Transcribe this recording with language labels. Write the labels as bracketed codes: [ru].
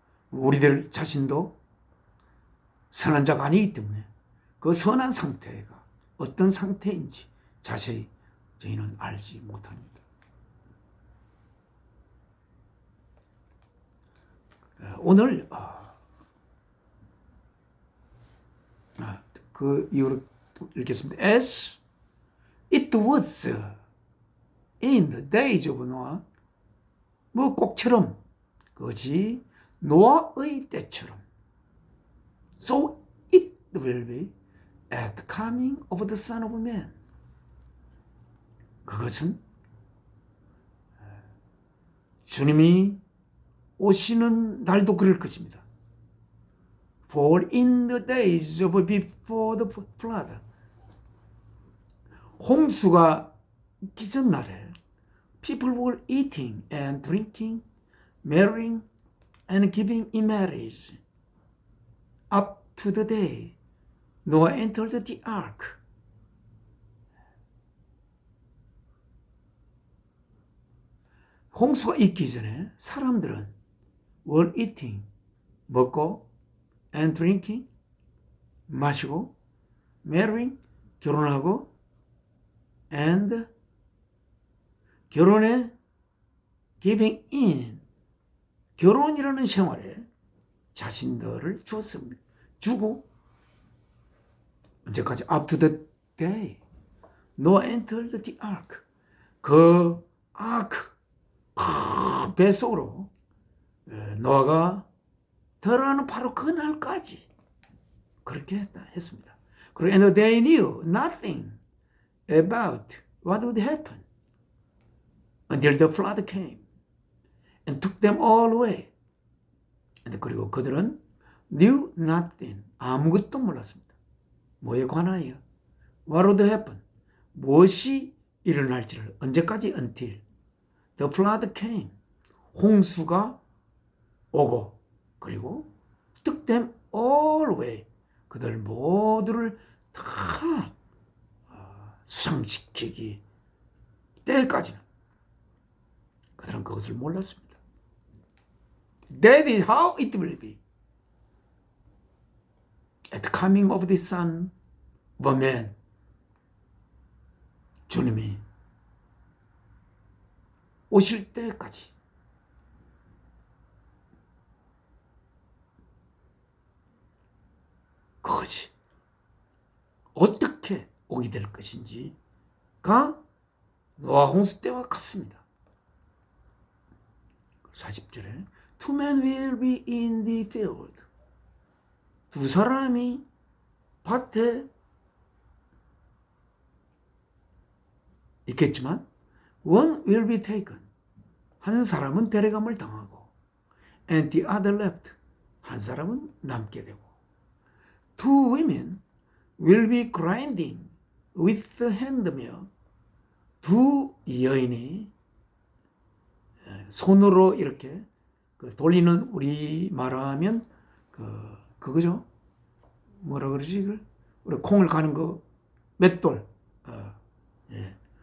[ko] 우리들 자신도 선한 자가 아니기 때문에 그 선한 상태가 어떤 상태인지 자세히 저희는 알지 못합니다. 오늘 그 이유로 읽겠습니다. [en] As it was in the days of Noah, [ko] 뭐 꼭처럼 그것이 노아의 때처럼, [en] so it will be at the coming of the Son of Man. [ko] 그것은 주님이 오시는 날도 그럴 것입니다. [en] For in the days of before the flood, [ko] 홍수가 있기 전 날에 [en] people were eating and drinking, marrying and giving in marriage up to the day Noah entered the ark. [ko] 홍수가 있기 전에 사람들은 [en] were eating, [ko] 먹고, [en] and drinking, [ko] 마시고, [en] marrying, [ko] 결혼하고, and 결혼에 [en] giving in, [ko] 결혼이라는 생활에 자신들을 주었습니다. 주고 언제까지? [en] Up to the day Noah entered the ark. [ko] 그 아크, 배 속으로 노아가 들어가는 바로 그날까지 그렇게 했습니다. 그리고 [en] and they knew nothing about what would happen until the flood came and took them all away. [ko] 그리고 그들은 [en] knew nothing, [ko] 아무것도 몰랐습니다. 뭐에 관하여? [en] What would happen? [ko] 무엇이 일어날지를, 언제까지? [en] Until the flood came, [ko] 홍수가 오고, 그리고 [en] took them all away, [ko] 그들 모두를 다 수상시키기 때까지는 그들은 그것을 몰랐습니다. [en] That is how it will be at the coming of the Son of Man. [ko] 주님이 오실 때까지 그것이 어떻게 오게 될 것인지가 노아 홍수 때와 같습니다. 40절에 [en] Two men will be in the field. [ko] 두 사람이 밭에 있겠지만 [en] One will be taken. [ko] 한 사람은 데려감을 당하고 [en] and the other left. [ko] 한 사람은 남게 되고 [en] Two women will be grinding with the handmill. [ko] 두 여인이 손으로 이렇게 돌리는, 우리 말하면 그거죠. 뭐라 그러지 이걸? 우리 콩을 가는 거 맷돌. 예.